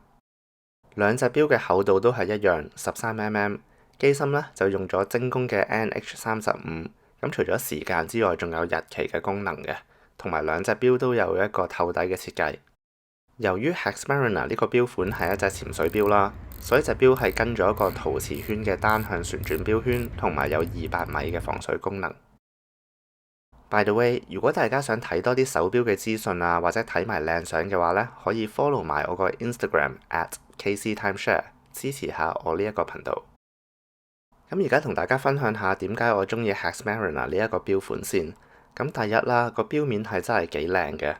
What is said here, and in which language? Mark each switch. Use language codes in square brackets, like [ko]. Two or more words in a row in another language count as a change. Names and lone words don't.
[yue] 兩隻錶嘅厚度都係一樣13mm， 機芯呢就用咗精工嘅 NH35， 咁除咗時間之外仲有日期嘅功能嘅，同埋兩隻錶都有一個透底嘅設計。由於 Hex Mariner 呢個錶款係一隻潛水錶啦，所以隻錶係跟咗一個陶瓷圈嘅單向旋轉錶圈，同埋有200米嘅防水功能。 [en] By the way， [yue] 如果大家想睇多啲手錶嘅資訊啊，或者睇埋靚相嘅話呢，可以 follow 埋我個 Instagram @KCTimeshare， 支持下我呢一個頻道。咁而家同大家分享下點解我中意 Hex Mariner 呢一個錶款先。咁第一啦，個錶面係真係幾靚嘅。